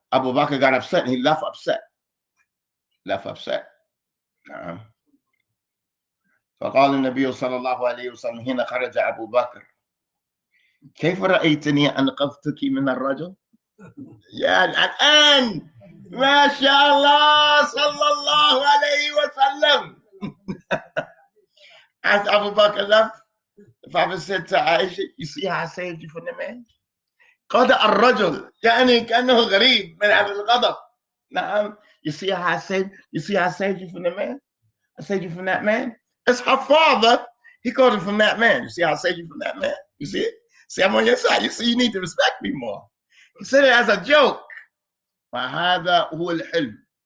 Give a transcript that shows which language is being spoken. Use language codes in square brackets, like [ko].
[en] Abu Bakr got upset and he left upset. [ar] نعم. فقال النبي صلى الله عليه وسلم حين خرج أبو بكر كيف رأيتني أنقذتك من الرجل؟ يا الآن ما شاء الله صلى الله عليه وسلم. [en] As Abu Bakr left, the Prophet said to Aisha, you see how I saved you from the man? [ar] قضى الرجل يعني كأنه غريب من هذا الغضب. نعم. [en] You see how I saved you from the man? I saved you from that man. It's her father. He called him from that man. You see how I saved you from that man? You see it? See, I'm on your side. You see, you need to respect me more. He said it as a joke. [ar] فهذا هو الحلم.